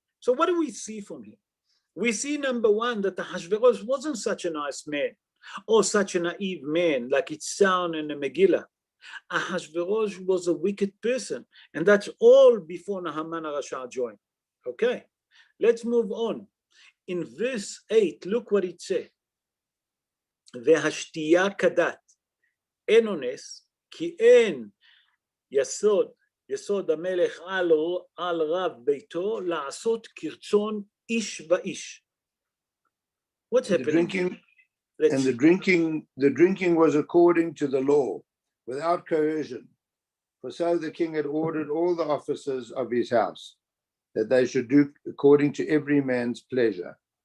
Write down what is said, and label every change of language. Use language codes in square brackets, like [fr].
[en] So what do we see from here? We see, number one, that Ahashverosh wasn't such a nice man or such a naive man like it sounds in the Megillah. Ahashverosh was a wicked person, and that's all before Haman HaRasha joined. Okay, let's move on. In verse 8, look what it says. [he] V'hashtiya kadat en ones ki en yasod המלך על רב ביתו לעשות כרצון איש ואיש. [en] What's happening? The drinking was according to the law, without coercion. For so the king had ordered all the officers of his house, that they should do according to every man's pleasure.